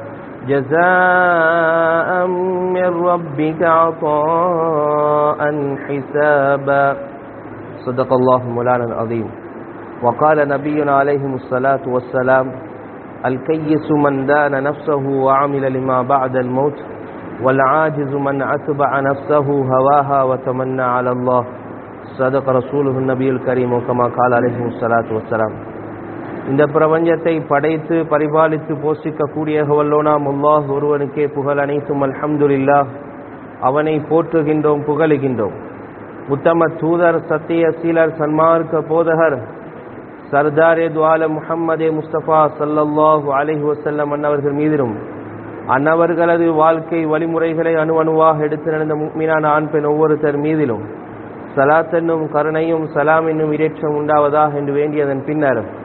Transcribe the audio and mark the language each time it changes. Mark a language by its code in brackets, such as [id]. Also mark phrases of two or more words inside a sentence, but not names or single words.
[ar] جزاء من ربك عطاء حسابا صدق الله مولانا العظيم وقال نبينا عليه الصلاة والسلام الكيس من دان نفسه وعمل لما بعد الموت والعاجز من أتبع نفسه هواها وتمنى على الله صدق رسوله النبي الكريم كما قال عليه الصلاة والسلام. [ta] இந்த பிரபஞ்சத்தை படைத்து பரிபாலித்து போஷிக்கக்கூடிய வல்லோனாம் அல்லாஹ் ஒருவனுக்கே புகழ் அனைத்தும் அல்ஹம்துலில்லாஹ். அவனை போற்றுகின்றோம் புகழுகின்றோம். உத்தம தூதர் சத்திய சீலர் சன்மார்க்க போதகர் சர்தாரே துஆலம் முஹம்மதே முஸ்தபா [ar] صلى الله عليه وسلم [ta] அன்னவர்கள் மீதிலும் அன்னவர்களது வாழ்க்கை வழிமுறைகளை அணுவணுவாக எடுத்து நடந்த முஃமினான ஆண் பெண் ஒவ்வொருத்தர் மீதிலும் சலாத் என்னும் கருணையும் சலாம் என்னும் இரேற்றம் உண்டாவதாக என்று வேண்டியதன் பின்னர்